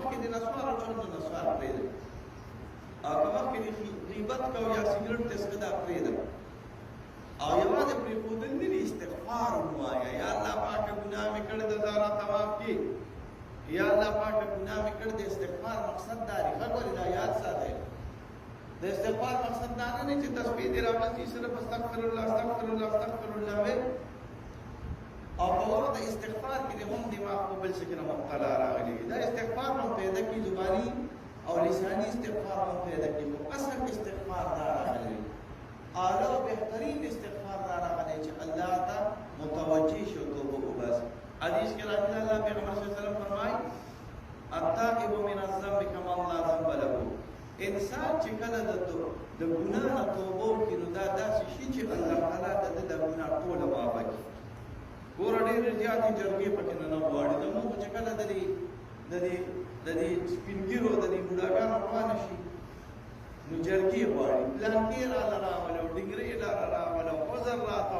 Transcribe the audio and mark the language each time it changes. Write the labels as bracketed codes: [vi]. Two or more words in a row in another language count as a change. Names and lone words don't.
[ps] د نسوارو چل نو نسوار پرېږدئ او که مخکې د غیبت کو یا سیګریټ تسکه دا پرېږده او یوازې پرېښودل نه دي استغفار ووایه یا الله پاکه ګناه مې کړې ده دا راته معاف کړي یا الله پاکه ګناه مې کړې ده استغفار مقصد دا دی ښه ولې دا یاد ساتئ د استغفار مقصد دا نه دی چې تسبیح دې راوځي صرف [ar] استغفر الله استغفر الله استغفر الله [ps] وایي او په وخت د استغفار کې هم دماغ په بل څه کې نه مبتلا راغلی دا استغفار هم پیدا کی زبانی او لسانی استغفار هم پیدا کی خو اصل استغفار دا راغلی اعلی او بهترین استغفار دا راغلی چې الله ته متوجه شو توبه وباس حدیث کې راځي الله پیغمبر [ar] صلی الله علیه وسلم [ps] فرمایي [ar] التائب من الذنب كمن لا ذنب له [ps] انسان چې کله د ګناه نه توبه وکړي نو دا داسې شي چې الله تعالی د ګناه ټوله معاف کړي ګوره ډېرې زیاتې جرګې پکې نه غواړي زموږ چې کله د دې سپین ږیرو د دې بوډاګانو روانه شي نو جرګې غواړي پلانکې راله راوله او ډنګرې راله راوله او عذر راته